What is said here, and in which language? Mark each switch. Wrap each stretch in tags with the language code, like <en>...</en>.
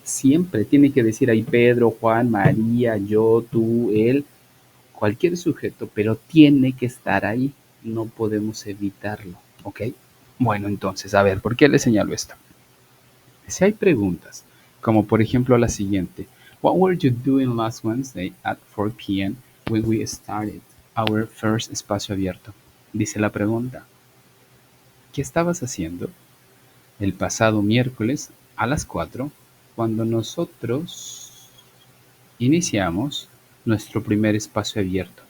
<es>Siempre tiene que decir ahí Pedro, Juan, María, yo, tú, él, cualquier sujeto, pero tiene que estar ahí. No podemos evitarlo, ¿ok? Bueno, entonces, a ver, ¿por qué le señalo esto? Si hay preguntas, como por ejemplo la siguiente.</es> <en>What were you doing last Wednesday at 4 p.m.</en> <es>when we started our first espacio abierto? Dice la pregunta. ¿Qué estabas haciendo el pasado miércoles a las 4, cuando nosotros iniciamos nuestro primer espacio abierto.</es>